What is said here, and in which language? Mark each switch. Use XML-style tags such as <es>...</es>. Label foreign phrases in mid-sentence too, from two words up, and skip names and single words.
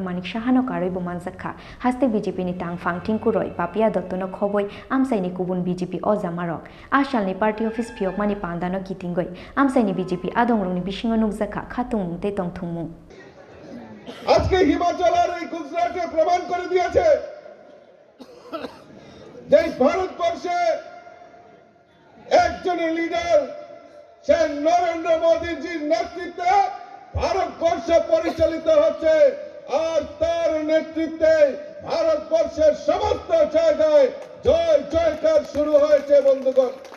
<trp>Manik Shahano Karoi Bumanzakha Haste BJP ni Tang Phang Tingkuroi Papia Dottono Khoboi Amsai ni Kubun BJP Ozamarok Ashal ni Party Office Piokmani Pandano Kitingoi Amsai ni BJP Adongrung ni Bishingo Nukzakha Khatung te Tongthungmu</trp> <bn>আজকে হিমাচলের এই গুজরাটে প্রমাণ করে দিয়েছে যে ভারতবর্ষে একজন লিডার সে নরেন্দ্র মোদীজির নেতৃত্বে ভারতবর্ষ পরিচালিত হচ্ছে আর তার নেতৃত্বে ভারতবর্ষের সমস্ত জায়গায় জয় জয়কার শুরু হয়েছে বন্ধুগণ</bn>